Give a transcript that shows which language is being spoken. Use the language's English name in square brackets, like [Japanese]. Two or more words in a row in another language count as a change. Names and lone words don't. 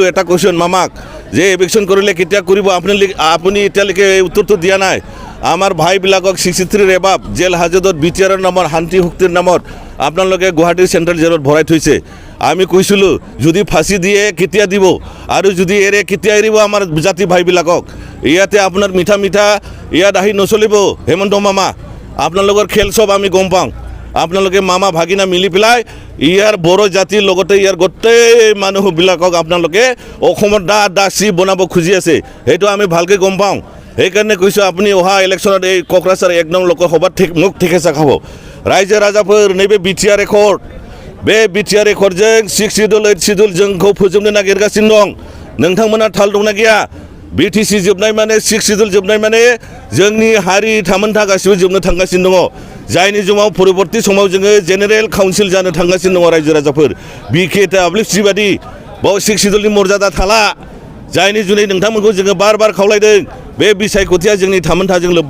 [Assamese] এটা কুৱেশ্যন মামাক যে এভিকশ্যন কৰিলে কেতিয়া কৰিব আপুনি এতিয়ালৈকে উত্তৰটো দিয়া নাই আমাৰ ভাইবিলাকক 63 এবাব জেল হাজতত বিটিআৰৰ নামৰ শান্তি শক্তিৰ নামত আপোনালোকে গুৱাহাটীৰ চেণ্ট্ৰেল জেলত ভৰাই থৈছে আমি কৈছিলোঁ যদি ফাঁচি দিয়ে কেতিয়া দিব আৰু যদি এৰে কেতিয়া এৰিব আমাৰ জাতি ভাইবিলাকক ইয়াতে আপোনাৰ মিঠা ইয়াত আহি নচলিব হেমন্ত মামা আপোনালোকৰ খেল সব আমি গম পাওঁ আপোনালোকে মামা ভাগিনা মিলি পেলাই ইয়াৰ বড়ো জাতিৰ লগতে ইয়াৰ গোটেই মানুহবিলাকক আপোনালোকে অসমৰ দাসী বনাব খুজি আছে সেইটো আমি ভালকৈ গম পাওঁ সেইকাৰণে কৈছোঁ আপুনি অহা ইলেকশ্যনত এই কক্ৰাঝাৰ 1 নং লোকসভাত মুখ ঠিকেছা খাব ৰাইজে [Bodo] ৰাজাফोर नैबे बिटिआर रेकर्ड बे बिटिआर रेकर्डजों 6 शिडिउल 8 शिडिउल जोंखौ फोजोबनो नागिरगासिनो दं नोंथांमोना थाल दंना गैया बिटिसि जोबनाय माने 6 शिडिउल जोबनाय माने जोंनि हारि थामोनथा गासिबो जोबनो थांगासिनो दङ जायनि जुमाव परबर्ती समाव जोङो जेनेरेल काउन्सिल जानो थांगासिनो दङ रायजो राजाफोर बिके डाब्लिउसि बादि बाव 6 शिडिउलनि मर्यादा थाला जायनि जुनै नोंथांमोनखौ जोङो बार खावलायदों बे बिसायख'थिया जोंनि थामोनथाजों लोब्बा